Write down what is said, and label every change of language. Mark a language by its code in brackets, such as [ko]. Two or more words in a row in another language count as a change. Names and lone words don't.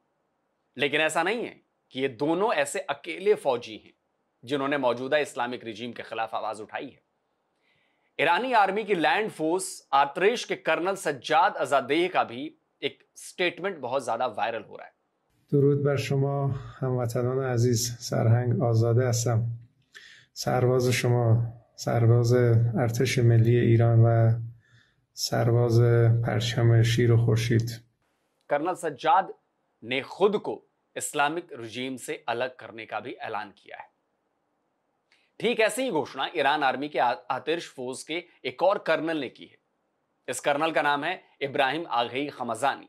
[hi] लेकिन ऐसा नहीं है कि ये दोनों ऐसे अकेले फौजी हैं जिन्होंने मौजूदा [en] Islamic regime [hi] के खिलाफ आवाज उठाई है। ईरानी आर्मी की [en] land force [hi] आर्तरेश के कर्नल सज्जाद अजादेह का भी एक स्टेटमेंट बहुत ज्यादा वायरल हो रहा है। [fa] درود بر شما هموطنان عزیز. سرهنگ آزاده هستم. سرباز شما، سرباز ارتش ملی ایران و سرباز پرچم شیر و خورشید. [hi] कर्नल सज्जाद ने खुद को [en] Islamic regime [hi] से अलग करने का भी ऐलान किया है। ठीक ऐसी ही घोषणा ईरान आर्मी के आतिश फोर्स के एक और कर्नल ने की है। इस कर्नल का नाम है इब्राहिम आघई खमजानी।